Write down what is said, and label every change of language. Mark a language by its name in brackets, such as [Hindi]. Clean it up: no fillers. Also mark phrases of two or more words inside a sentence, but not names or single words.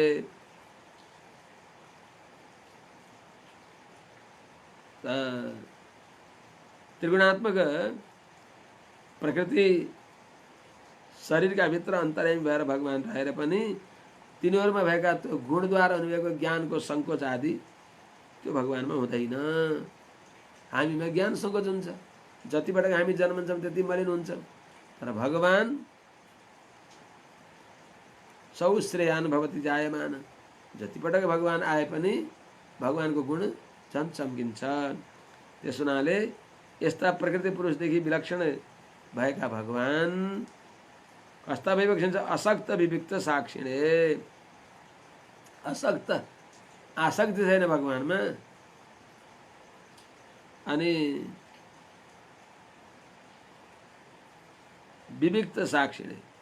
[Nepali] त्रिगुणात्मक प्रकृति शरीरका भित्र अन्तर्यामी भएर भगवान रहेर पनि तिनीहरूमा भएका त्यो गुणद्वारा अनुभवको ज्ञानको सङ्कोच आदि त्यो भगवानमा हुँदैन। हामीमा ज्ञान सङ्कोच हुन्छ, जतिपटक हामी जन्मन्छौँ त्यति मलिन हुन्छौँ। तर भगवान [Sanskrit] सौ श्रेयान भवति जायमान, [Nepali] जतिपटक भगवान आए पनि भगवानको गुण झन् चम्किन्छ। त्यस हुनाले यस्ता प्रकृति पुरुषदेखि विलक्षण भएका भगवान कस्ता भइबक्सिन्छ? [Sanskrit] असक्त विविक्त साक्षिणे। [Nepali] असक्त, आसक्ति छैन भगवानमा, अनि [Sanskrit] विविक्त साक्षिणे।